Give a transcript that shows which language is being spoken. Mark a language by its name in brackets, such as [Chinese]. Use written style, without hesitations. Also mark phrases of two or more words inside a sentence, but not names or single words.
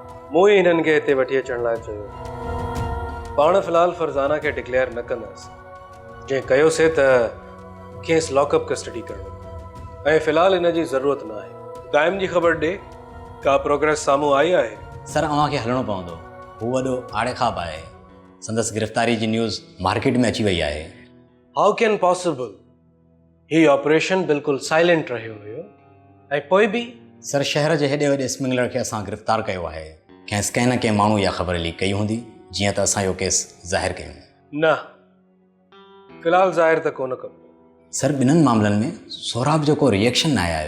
[Sindhi] मूं ई हिननि खे हिते वठी अचण लाइ चयो। पाण फ़िलहाल फरज़ाना खे डिक्लेयर न कंदासीं, जंहिं कयोसीं त खेसि [English] lockup custody [Sindhi] करणो ऐं फ़िलहाल इन जी ज़रूरत न आहे। दाइम जी ख़बर ॾे, का प्रोग्रेस साम्हूं आई आहे? सर अव्हांखे हलणो पवंदो, हू वॾो आड़े ख़्वाब आहे। संदसि गिरफ़्तारी जी [English] news market [Sindhi] में अची वई आहे। [English] How can possible? [Sindhi] ही ऑपरेशन बिल्कुलु साइलेंट रहियो हुयो ऐं पोइ बि? सर शहर जे हेॾे वॾे स्मगलर खे असां गिरफ़्तार कयो आहे। खेसि कंहिं न कंहिं माण्हू इहा ख़बर लीक कई हूंदी, जीअं त असां इहो केस ज़ाहिर कयूं। न, फ़िलहाल ज़ाहिर त कोन कबो। सर ॿिन्हिनि मामलनि में सौराब जो को रिएक्शन न आयो।